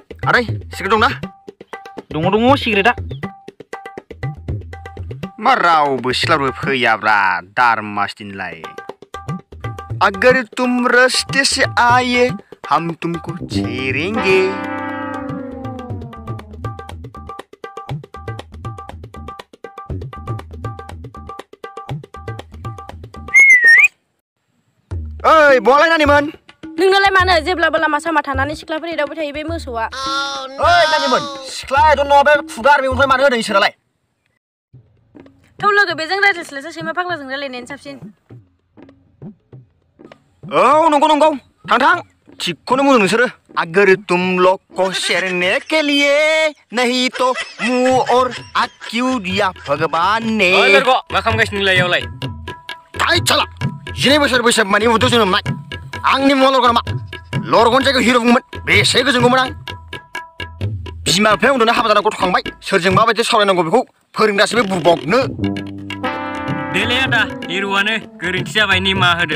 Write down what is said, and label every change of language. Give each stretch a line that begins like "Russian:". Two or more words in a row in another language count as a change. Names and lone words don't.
Bodo: आदै सिगारेट दंना? दङ सिगारेटआ। मा रावबो सिख्लाफोरबो फैयाब्रा दारमास दिनलाय।
Hindi: अगर तुम रास्ते से आए हम तुमको छेड़ेंगे।
Bodo: ओइ बहालाय नानिमोन? नोंनालाय मानो जेब्लाबो लामा सामा थानानै सिख्लाफोर एदावबाय थायो बे मोसौआ? ओइ नानिमोन सिख्ला एदाव नङा बे खुगा आर्मिनिफ्राय मानो होदों इसोरालाय? थौ लोगो बेजों रायज्लायस्लायस्लाय सैमा फाग्लाजों रायलायनायानो साबसिन। औ नंगौ थां थिगखौनो बुंदों नोंसोरो।
Hindi: अगर तुम लोग को शेरने के लिए नहीं तो मुंह और आँख क्यों दिया भगवान ने?
Bodo: ओइ लोगो मा खालामगासिनो नोंलाय इयावलाय? थाइ साला 12 बोसोर बैसोमानि उदै जोनोमनाय आंनि मुङा लरगन मा लरगन जायगायाव हिर' बुंमोन बेसे गोजोनगौमोन आं। बिमा बिफाया उन्दुना हाबा जाना गथ'खांबाय सोरजों माबायदि सावरायनांगौ बेखौ फोरोंगासिनो बे बुरबकनो। देलै आदा हिर'आनो गोरोन्थि जाबाय निमाहा होदो।